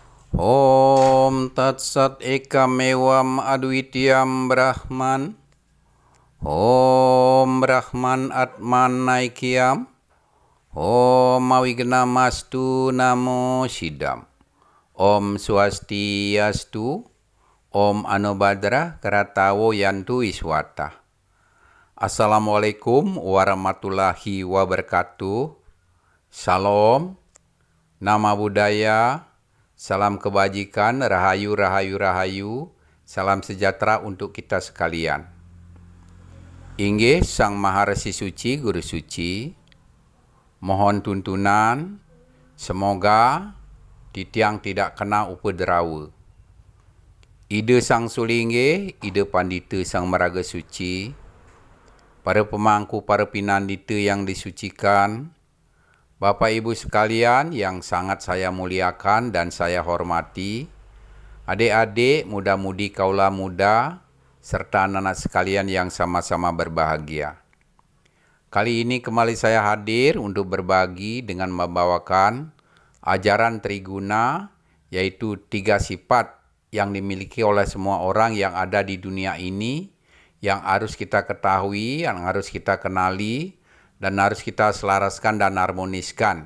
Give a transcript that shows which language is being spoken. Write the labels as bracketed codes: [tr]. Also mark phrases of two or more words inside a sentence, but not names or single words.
[sa] ॐ तत् सत् एकम् अद्वितीयम् ब्रह्मन्. ॐ ब्रह्मन् आत्मन् नैक्यम्. ॐ अविघ्नमस्तु नमो सिद्धम्. ॐ स्वस्त्यस्तु. ॐ आनोभद्राः क्रतवो यन्तु विश्वतः. [ar] السلام عليكم ورحمة الله وبركاته. [id] Salam, nama budaya, salam kebajikan, rahayu, rahayu, rahayu, salam sejahtera untuk kita sekalian. Inggih Sang Maharesi Suci, Guru Suci, mohon tuntunan, semoga titiang tidak kena upederawa. Ide Sang Sulinggih, ide Pandita Sang Maraga Suci, para pemangku, para pinandita yang disucikan, Bapak Ibu sekalian yang sangat saya muliakan dan saya hormati, adik-adik, muda-mudi kaula muda, serta anak-anak sekalian yang sama-sama berbahagia. Kali ini kembali saya hadir untuk berbagi dengan membawakan ajaran Triguna, yaitu 3 sifat yang dimiliki oleh semua orang yang ada di dunia ini, yang harus kita ketahui, yang harus kita kenali, dan harus kita selaraskan dan harmoniskan.